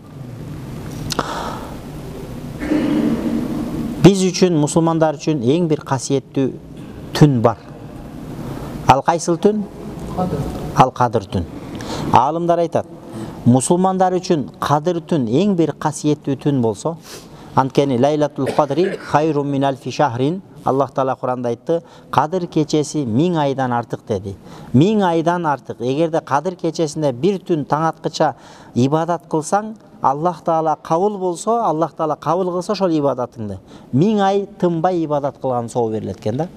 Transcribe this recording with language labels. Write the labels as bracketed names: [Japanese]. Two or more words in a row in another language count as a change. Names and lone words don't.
[Kyrgyz] Биз үчүн, мусулмандар үчүн эң бир касиеттүү түн бар. Ал кайсыл түн? Ал Кадыр түн. Алымдар айтат, мусулмандар үчүн Кадыр түн эң бир касиеттүү түн болсо, анткени [Arabic] ليلة القدر خير من ألف شهر. [Kyrgyz] Аллах Таала Куранда айтты, Кадыр кечеси 1000 айдан артык деди. 1000 айдан артык. Эгерде Кадыр кечесинде бир түн таң аткыча ибадат кылсаң, Аллах Таала кабыл болсо, Аллах Таала кабыл кылса ошол ибадатыңды 1000 ай тынбай ибадат кылган соо берилет экен да.